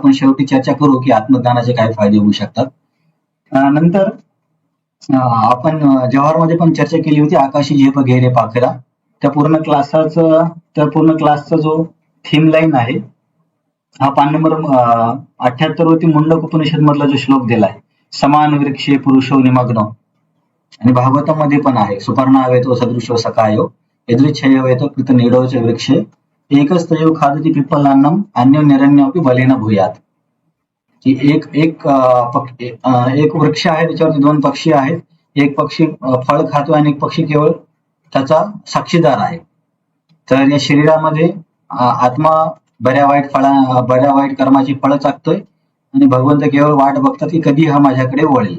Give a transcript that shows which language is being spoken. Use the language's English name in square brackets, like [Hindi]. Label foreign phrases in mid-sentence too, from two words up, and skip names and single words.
[Marathi] आपण शेवटी चर्चा करू की आत्मज्ञानाचे काय फायदे होऊ शकतात. नंतर आपण जवाहरमध्ये पण चर्चा केली होती आकाशी झेप घेरे पाखरा. त्या पूर्ण क्लासचा जो [English] theme line [Marathi] आहे हा पान नंबर 78 वरती मुंडक उपनिषद मधला जो श्लोक दिलाय, [Sanskrit] समान वृक्षे पुरुषो निमग्नो, [Marathi] आणि भागवतामध्ये पण आहे, [Sanskrit] सुपर्णावेतो सदृशो सकायो यदृच्छयो कृत निडोच वृक्षे एकच तयो खादती पिप्पलान्नम अन्यो निरण्योपि बलेन भूयात. [Marathi] की एक वृक्ष आहे, त्याच्यावरती 2 पक्षी आहेत. एक पक्षी फळ खातो आणि एक पक्षी केवळ त्याचा साक्षीदार आहे. तर या शरीरामध्ये आत्मा बऱ्या वाईट कर्माची फळं चाकतोय आणि भगवंत केवळ वाट बघतात की कधी हा माझ्याकडे वळेल.